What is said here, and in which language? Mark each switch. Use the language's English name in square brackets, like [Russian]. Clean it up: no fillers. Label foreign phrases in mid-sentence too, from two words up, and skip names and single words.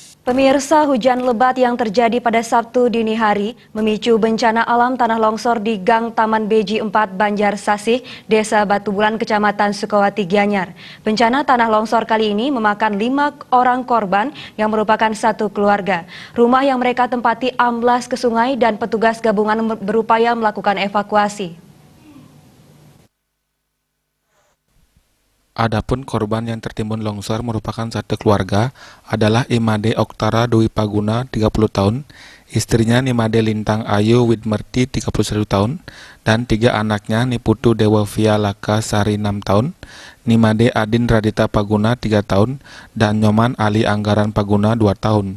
[Indonesian] Pemirsa, hujan lebat yang terjadi pada Sabtu dini hari memicu bencana alam tanah longsor di Gang Taman Beji 4 Banjar Sasih, Desa Batu Bulan, Kecamatan Sukawati, Gianyar. Bencana tanah longsor kali ini memakan 5 orang korban yang merupakan satu keluarga. Rumah yang mereka tempati amblas ke sungai dan petugas gabungan berupaya melakukan evakuasi. Adapun korban yang tertimbun longsor merupakan satu keluarga adalah Imade Oktara Dwi Paguna 30 tahun, istrinya Nimade Lintang Ayu Widmerti 31 tahun, dan 3 anaknya Niputu Dewa Via Laka Sari 6 tahun, Nimade Adin Radita Paguna 3 tahun, dan Nyoman Ali Anggaran Paguna 2 tahun.